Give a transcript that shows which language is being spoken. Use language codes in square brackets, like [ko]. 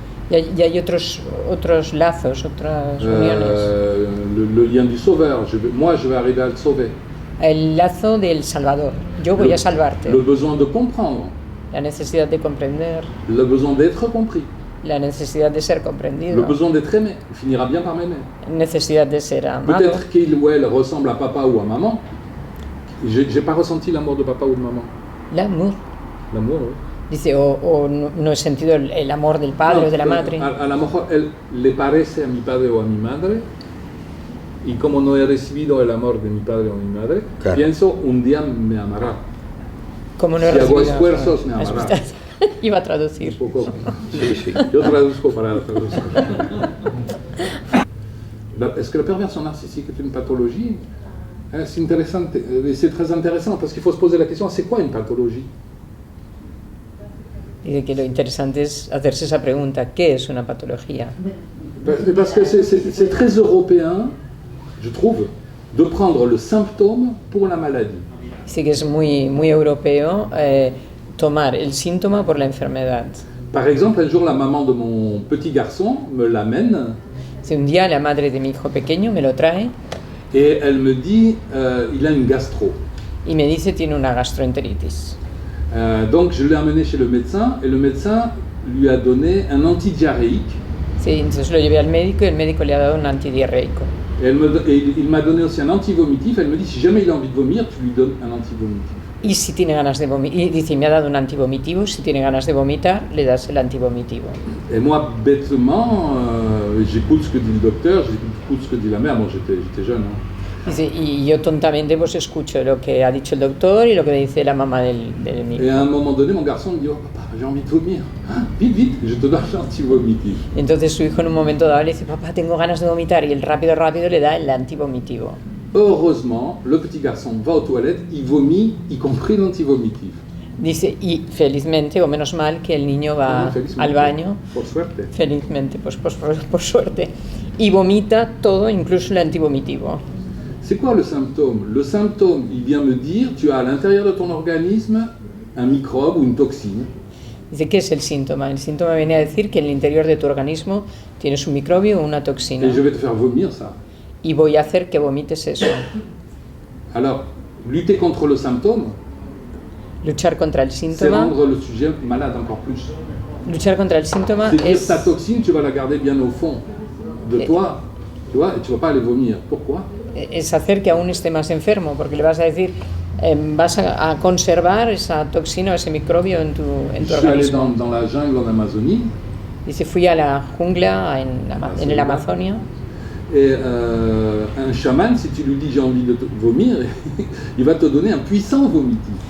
[es] Y hay otros lazos, otras uniones. [fr] Le lien du sauveur, moi je vais arriver à le sauver. [es] El lazo del salvador, yo voy a salvarte. [fr] Le besoin de comprendre. [es] La necesidad de comprender. [fr] Le besoin d'être compris. [es] La necesidad de ser comprendido. [fr] Le besoin d'être aimé. Il finira bien par m'aimer. [es] Necesidad de ser amado. [fr] Peut-être qu'il ou elle ressemble à papa ou à maman. J'ai pas ressenti l'amour de papa ou de maman. L'amour. L'amour, oui. [es] Dice, o no he sentido el amor del padre o de la madre. A lo mejor él le parece a mi padre o a mi madre, y como no he recibido el amor de mi padre o mi madre, claro, pienso un día me amará. Como no he si recibido, hago esfuerzos, me amará. Iba a traducir. Un poco. Sí. Yo traduzco para la traducción. [fr] Est-ce que la perversion narcissique est une pathologie? C'est intéressant, c'est très intéressant parce qu'il faut se poser la question, c'est quoi une pathologie? [es] Y que lo interesante es hacerse esa pregunta, ¿qué es una patología? [fr] Parce que c'est très européen, je trouve, de prendre le symptôme pour la maladie. [es] Sí que es muy europeo tomar el síntoma por la enfermedad. [fr] Par exemple, un jour la maman de mon petit garçon me l'amène. [es] Si un día la madre de mi hijo pequeño me lo trae. [fr] Et elle me dit, il a une gastro. [es] Y me dice tiene una gastroenteritis. [fr] Donc je l'ai amené chez le médecin et le médecin lui a donné un antidiarrhéique. [es] Sí, entonces lo llevé al médico y el médico le ha dado un antidiarreico. [fr] Et il m'a donné aussi un antivomitif. Elle me dit si jamais il a envie de vomir, tu lui donnes un antivomitif. [es] Y si tiene ganas de vomitar, y dice me ha dado un antivomitivo, si tiene ganas de vomitar, le das el antivomitivo. [fr] Et moi bêtement, j'écoute ce que dit le docteur, j'écoute ce que dit la mère. Bon, j'étais jeune. Hein. [es] Dice, y yo tontamente pues escucho lo que ha dicho el doctor y lo que dice la mamá del niño. [fr] Et à un moment donné, mon garçon me dit oh papa, j'ai envie de vomir. Vite, vite, je te donne l'antivomitif. [es] Entonces su hijo en un momento dado le dice papá, tengo ganas de vomitar y él rápido le da el antivomitivo. [fr] Heureusement, le petit garçon va aux toilettes, il vomit, y compris l'antivomitif. [es] Dice, y felizmente, o menos mal, que el niño va al baño. Por suerte. Felizmente, pues por suerte. Y vomita todo, incluso el antivomitivo. [fr] C'est quoi le symptôme? Le symptôme, il vient me dire, tu as à l'intérieur de ton organisme un microbe ou une toxine. [es] Dice, ¿qué es el síntoma? El síntoma viene a decir que en el interior de tu organismo tienes un microbio o una toxina. [fr] Et je vais te faire vomir ça. [es] Y voy a hacer que vomites eso. [fr] Alors, lutter contre le symptôme, [es] luchar contra el [fr] c'est [es] síntoma. [fr] rendre le sujet malade encore plus. [es] Luchar contra el síntoma [fr] C'est dire [es] es... [fr] ta toxine, tu vas la garder bien au fond de toi, tu vois, et tu vas pas aller vomir. Pourquoi? [es] Es hacer que aún esté más enfermo, porque le vas a decir, vas a conservar esa toxina o ese microbio en tu organismo. [fr] Je suis allé dans la jungle en Amazonie. [es] Dice, fui a la jungla en el Amazonia. [fr] Et un chaman, si tu lui dis j'ai envie de vomir, il va te donner un puissant vomitif.